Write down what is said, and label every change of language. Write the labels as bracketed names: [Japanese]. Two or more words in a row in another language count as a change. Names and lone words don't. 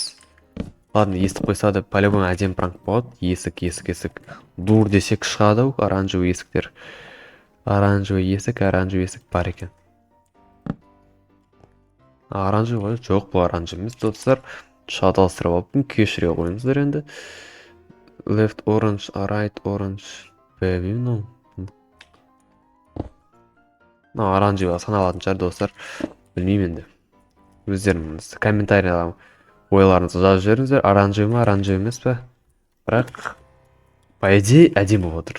[Kazakh] Ладно, естіп қойса да по-любому әдем пранк болады. Есік. Дур десек шығады ау, оранжевый есіктер. Оранжевый есік бар екен. Оранжевый жоқ, бұл оранжевый емес достар. Шаталыстырып алыппын, кешіре қойыңыздар енді. [English] Left orange, right orange. [Kazakh] Білмеймін. Оранжевый саналатын шығар достар. Білмеймін енді. Өздеріңіз комментарияға ойларыңызды жазып жіберіңіздер. Оранжевый ма, оранжевый емес пе? Бірақ [Russian] по идее [Kazakh] әдем болып отыр.